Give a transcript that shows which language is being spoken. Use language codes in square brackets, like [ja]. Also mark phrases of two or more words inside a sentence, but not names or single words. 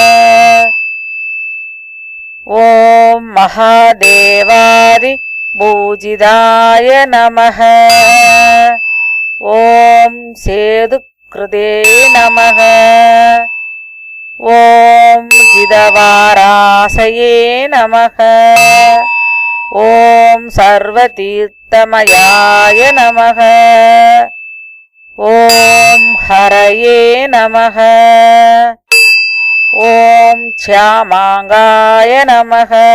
[sa] ॐ महादेवादि पूजिताय नमः। ॐ सेतुकृते नमः। ॐ ऊर्जितवाराशये नमः. ओं सर्वतीर्थमयाय नमः. ओं हरये नमः. ओं श्यामाङ्गाय नमः.